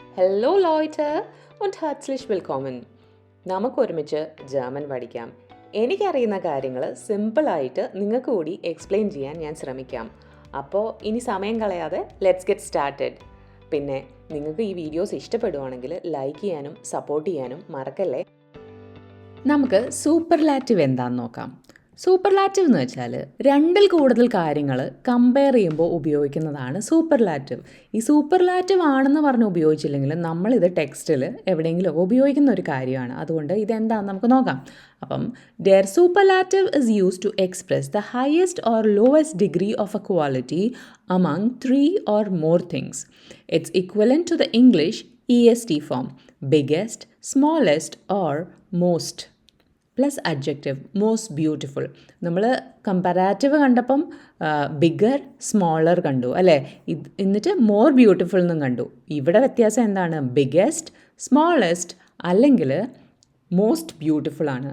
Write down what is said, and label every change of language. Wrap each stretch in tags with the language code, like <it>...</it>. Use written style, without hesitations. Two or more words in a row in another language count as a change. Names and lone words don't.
<de>Hello Leute und herzlich willkommen.</de> <ml>നമുക്കൊരുമിച്ച് ജർമ്മൻ പഠിക്കാം. എനിക്കറിയുന്ന കാര്യങ്ങൾ സിമ്പിളായിട്ട് നിങ്ങൾക്ക് കൂടി എക്സ്പ്ലെയിൻ ചെയ്യാൻ ഞാൻ ശ്രമിക്കാം. അപ്പോൾ ഇനി സമയം കളയാതെ</ml> <en>let's get started.</en> <ml>പിന്നെ നിങ്ങൾക്ക് ഈ വീഡിയോസ് ഇഷ്ടപ്പെടുവാണെങ്കിൽ ലൈക്ക് ചെയ്യാനും സപ്പോർട്ട് ചെയ്യാനും മറക്കല്ലേ. നമുക്ക് സൂപ്പർലാറ്റീവ് എന്താണെന്ന് നോക്കാം. സൂപ്പർലാറ്റീവ് എന്ന് വെച്ചാൽ രണ്ടിൽ കൂടുതൽ കാര്യങ്ങൾ കമ്പയർ ചെയ്യുമ്പോൾ ഉപയോഗിക്കുന്നതാണ് സൂപ്പർലാറ്റീവ്. ഈ സൂപ്പർലാറ്റീവ് ആണെന്ന് പറഞ്ഞ് ഉപയോഗിച്ചില്ലെങ്കിൽ നമ്മളിത് ടെക്സ്റ്റിൽ എവിടെയെങ്കിലും ഉപയോഗിക്കുന്ന ഒരു കാര്യമാണ്. അതുകൊണ്ട് ഇതെന്താണെന്ന് നമുക്ക് നോക്കാം. അപ്പം</ml> <en>the superlative is used to express the highest or lowest degree of a quality among 3 or more things. It's equivalent to the English EST form, biggest, smallest or most. plus adjective most beautiful.</en> <ml>നമ്മൾ കമ്പാരാറ്റീവ് കണ്ടപ്പം</ml> <en>bigger smaller</en> <ml>കണ്ടു അല്ലേ, എന്നിട്ട്</ml> <en>more beautiful</en> <ml>എന്നും കണ്ടു. ഇവിടെ വ്യത്യാസം എന്താണ്?</ml> <en>biggest, smallest</en> <ml>അല്ലെങ്കിൽ</ml> <en>most beautiful</en> <ml>ആണ്.</ml>